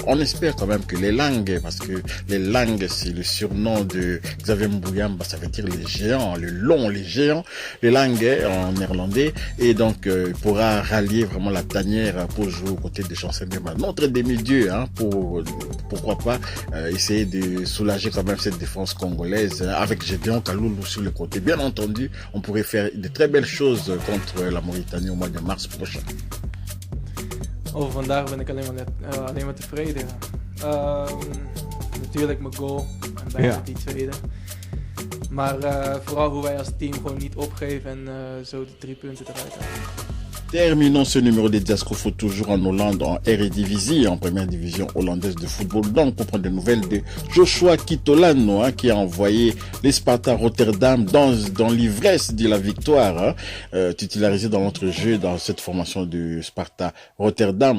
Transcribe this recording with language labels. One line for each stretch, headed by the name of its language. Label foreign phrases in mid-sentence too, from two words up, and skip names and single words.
French: On espère quand même que les Langues, parce que les Langues c'est le surnom de Xavier Mbouyamba, ça veut dire les géants, les géants, les Langues en néerlandais, et donc pourra rallier vraiment la tanière pour jouer aux côtés de Chancel-Nema, notre demi-dieu, pourquoi pas essayer de soulager quand même cette défense congolaise avec Gédéon Kaloulou sur le côté. Bien entendu, on pourrait faire de très belles choses contre la Mauritanie au mois de mars prochain.
Dutch: Vandaag ben ik alleen maar tevreden. Natuurlijk mijn goal en bijna die tweede. Maar vooral hoe wij als team gewoon niet opgeven en zo de 3 punten eruit halen.
French: Terminons ce numéro de Diasco Foot toujours en Hollande, en Eredivisie, en première division hollandaise de football. Donc, on prend des nouvelles de Joshua Kitolano, qui a envoyé les Sparta Rotterdam dans l'ivresse de la victoire, titularisé dans notre jeu dans cette formation de Sparta Rotterdam.